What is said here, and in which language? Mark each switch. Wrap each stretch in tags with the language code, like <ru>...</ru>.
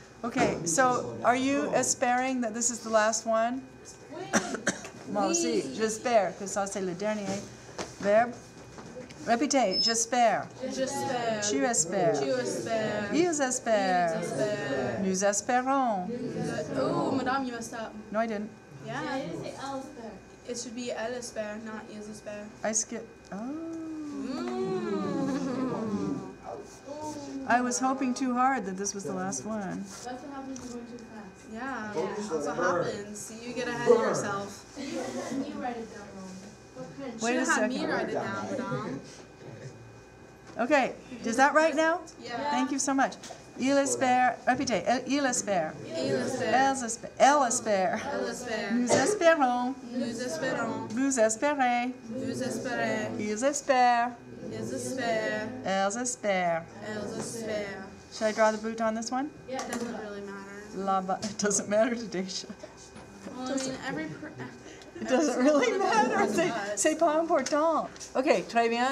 <en>Okay, so are you espéring that this is the last one?</en> <fr>Oui. Moi aussi, j'espère que ça c'est le dernier verbe. Répétez, j'espère. J'espère. Tu espères. Tu espères. Ils espèrent. Ils espèrent. Nous espérons.</fr> <en>Oh, madame, you messed up. No, I didn't. Yeah. I didn't say elle espère. It should be elle espère, not ils espère. I skipped. Oh. Mm. I was hoping too hard that this was the last one. That's what happens when you go too fast. Yeah, that's what happens. You get ahead of yourself. You write it down wrong. Wait Should a have had me second. write it down, madame. Okay, is that right now? Yeah. Thank you so much.</en> <fr>Il espère. Répétez. Il espère. Il espère. Elles espèrent. Elle espère. Elle espère. Nous espérons. Nous espérons. Vous espérez. Vous espérez. Ils espèrent. Ils espèrent. Elles espèrent. Elles espèrent.</fr> <en>Should I draw the boot on this one? It doesn't really matter. It doesn't matter to Daisha. Well, I mean, It doesn't really matter.</en> <fr>C'est pas important. Okay, très bien.</fr>